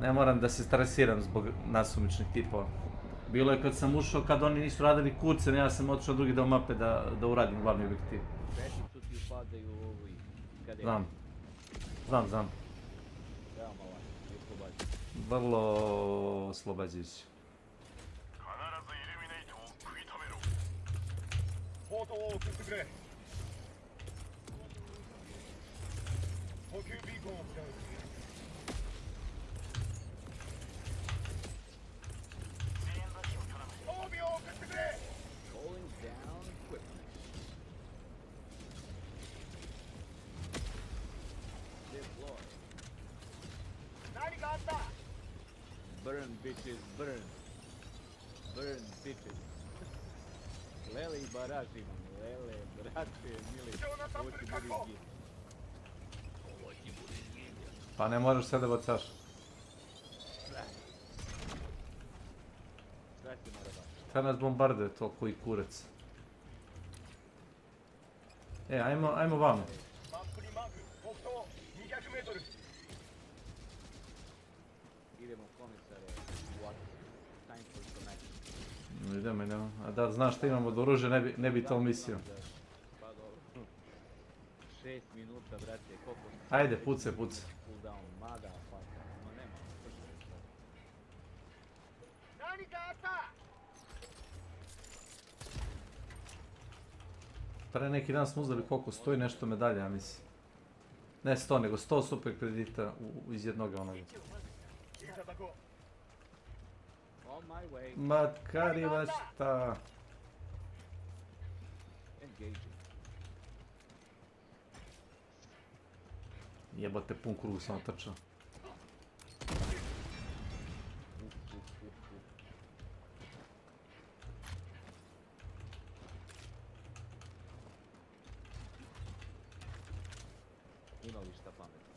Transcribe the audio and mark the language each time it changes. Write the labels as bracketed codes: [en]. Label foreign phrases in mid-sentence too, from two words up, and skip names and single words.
[sr] Ne moram da se stresiram zbog nasumičnih tipova. Bilo je kad sam ušao, kad oni nisu radili kurce, ja sam otišao drugi deo mape da uradim glavni objektiv. Peticu ti upadaju u ovu i kada je... Znam. Veoma lako, i oslobađaš. Vrlo oslobađajući. [ja] ポートを送ってくれ。補給ビーコンを使う。装備を送ってくれ。 [en] Calling down equipment. Deploy. [ja] 何かあった。 [en] Burn bitches, burn. Burn bitches. [sr] Lele i barači imam, lele, brate, mili, ovo ti bude izgin. Pa ne moraš sve da bacaš. Sve ti mora baš. Šta nas bombarduje to koji kurac? Ajmo vamo. [ja] マップにマーク、北東200メートル。 [sr] Idemo komisare, [en] what? Time for connection. [sr] Idemo. A da znaš šta imamo od oružja, ne bi to misio. Pa dobro. 6 minuta, brate, koliko... Ajde, pucaj. Cooldown, mada, pa... Ma nema, brzo je to. [ja] 何かあった。 [sr] Pre neki dan smo uzeli koliko, 100 i nešto medalja, ja mislim. Ne 100, nego 100 super kredita iz jednog onoga. [en] On my way. [sr] Makariva šta? [en] Engaging. [sr] Jebate, pun krug sam otrčao. Ima li šta pametno?